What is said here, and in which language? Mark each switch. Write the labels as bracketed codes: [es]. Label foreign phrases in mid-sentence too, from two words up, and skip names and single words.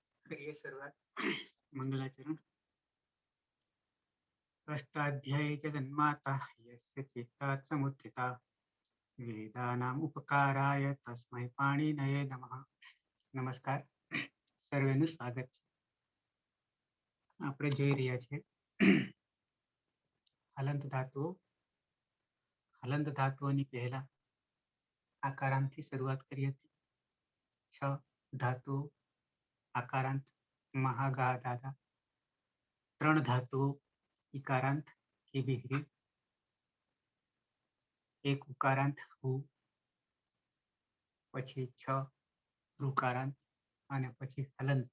[hi] करिए शुरुआत। मंगलाचरण। [sa] अष्टाध्यायी जगन्माता यस्य चित्तात् समुत्थिता वेदानाम् उपकाराय तस्मै पाणिनये नमः। [hi] नमस्कार, [gu] સર્વેનું સ્વાગત છે. આપણે જોઈ રહ્યા છીએ હલંત ધાતુઓ. હલંત ધાતુઓની પહેલા આકારાંતથી શરૂઆત કરી હતી. 6 ધાતુઓ આકારાંત મહાગા દાદા, 3 ધાતુઓ ઇકારાંત કે બિહરી, 1 ઉકારાંત હુ, પછી 6 ઋકારાંત અને પછી હલંત.